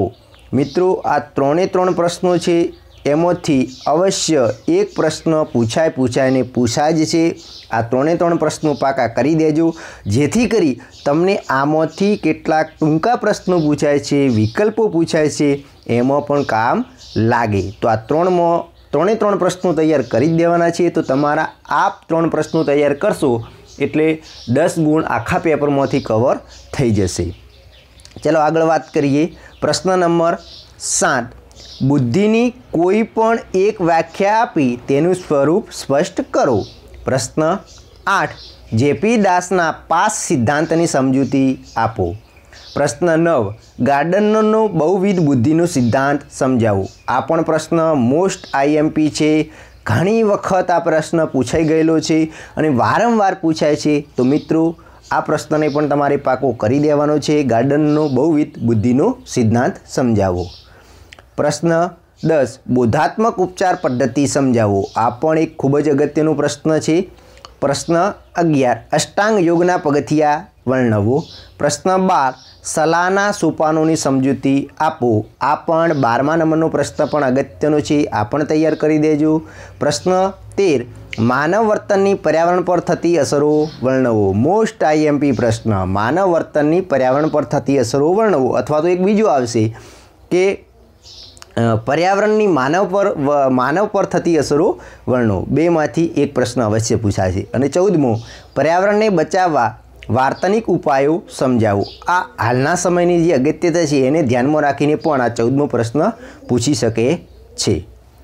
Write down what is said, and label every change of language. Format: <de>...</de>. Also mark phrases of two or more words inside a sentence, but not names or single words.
<gu>મિત્રો, આ 3 પ્રશ્નો છે એમાંથી અવશ્ય એક પ્રશ્ન પૂછાય ને પૂછાય જ છે। આ 3 પ્રશ્નો પાકા કરી દેજો, જેથી કરી તમને આમાંથી કેટલાક ટૂંકા પ્રશ્નો પૂછાય છે, વિકલ્પો પૂછાય છે, એમાં પણ કામ લાગે। તો આ 3 પ્રશ્નો તૈયાર કરી દેવાના છે। તો તમારા આપ 3 પ્રશ્નો તૈયાર કરશો એટલે 10 ગુણ આખા પેપર મેં કવર થઈ જશે। ચલો આગળ વાત કરીએ। પ્રશ્ન નંબર 7, બુદ્ધિની કોઈપણ એક વ્યાખ્યા આપી તેનું સ્વરૂપ સ્પષ્ટ કરો। પ્રશ્ન 8, જેપી દાસના 5 સિદ્ધાંતની સમજૂતી આપો। પ્રશ્ન 9, ગાર્ડનરનો બહુવિધ બુદ્ધિનો સિદ્ધાંત સમજાવો। આ પણ પ્રશ્ન</gu> <en>most IMP</en> <gu>છે। ઘણી વખત આ પ્રશ્ન પૂછાઈ ગયેલો છે અને વારંવાર પૂછાય છે। તો મિત્રો, આ પ્રશ્નને પણ તમારે પાકો કરી દેવાનો છે। ગાર્ડનરનો બહુવિધ બુદ્ધિનો સિદ્ધાંત સમજાવો। પ્રશ્ન 10, બોધાત્મક ઉપચાર પદ્ધતિ સમજાવો। આ પણ એક ખૂબ જ અગત્યનો પ્રશ્ન છે। પ્રશ્ન 11, અષ્ટાંગ યોગના પગથિયા વર્ણવો। પ્રશ્ન 12, સલાહના સોપાનોની સમજૂતી આપો। આ પણ 12મા નંબરનો પ્રશ્ન પણ અગત્યનો છે। આ પણ તૈયાર કરી દેજો। પ્રશ્ન 13, માનવ વર્તનની પર્યાવરણ પર થતી અસરો વર્ણવો।</gu> <en>most IMP</en> <gu>પ્રશ્ન, માનવ વર્તનની પર્યાવરણ પર થતી અસરો વર્ણવો। અથવા તો એક બીજો આવશે કે પર્યાવરણની માનવ પર થતી અસરો વર્ણો. બેમાંથી એક પ્રશ્ન અવશ્ય પૂછાશે. અને 14મો, પર્યાવરણને બચાવવા વાર્તનિક ઉપાયો સમજાવો. આ હાલના સમયની જે અગત્યતા છે એને ધ્યાનમાં રાખીને પણ આ 14મો પ્રશ્ન પૂછી શકે છે.</gu>